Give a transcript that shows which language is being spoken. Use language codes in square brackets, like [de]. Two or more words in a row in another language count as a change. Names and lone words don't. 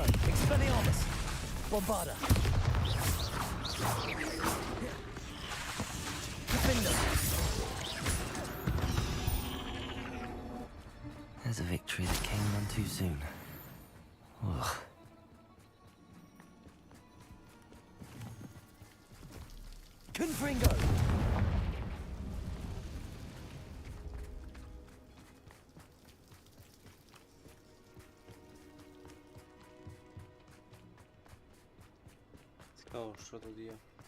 [la] Expelliarmus. Bombarda. Defendo. [en] There's a victory that came none too soon. Ugh. Confringo! [uk] Цікаво, що тут є.